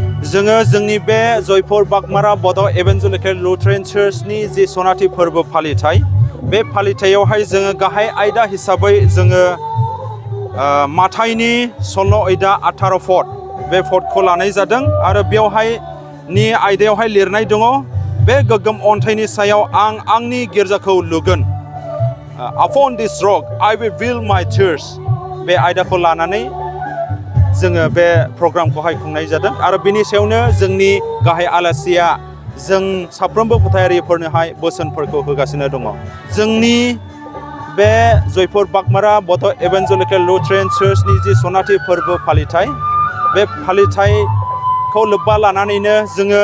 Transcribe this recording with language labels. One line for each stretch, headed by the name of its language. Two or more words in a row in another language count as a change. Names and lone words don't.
Bodo: जोङो जोंनि बे जयपुर बागमारा बड' इभान्जेलिकेल लुथेरान चार्चनि जि सनाथि फोरबो फालिथाय बे फालिथायावहाय जोङो गाहाय आयदा हिसाबै जोङो माथाइनि 16 आयदा 18 फट बे फटखौ लानाय जादों आरो बेवहायनि आयदायावहाय लिरनाय दङ बे गोग्गोम अन्थाइनि सायाव आं आंनि गिर्जाखौ लुगोन
English: upon this rock I will build my church
Bodo: बे आयदाखौ लानानै जोङो बे प्रग्रामखौहाय खुंनाय जादों आरो बेनि सायावनो जोंनि गाहाय आलासिया जों साफ्रोमबो फोथायारिफोरनोहाय बोसोनफोरखौ होगासिनो दङ जोंनि बे जयपुर बागमारा बड' इभान्जेलिकेल लुथेरान चार्चनि जि सनाथि फोरबो फालिथाय बे फालिथायखौ लोब्बा लानानैनो जोङो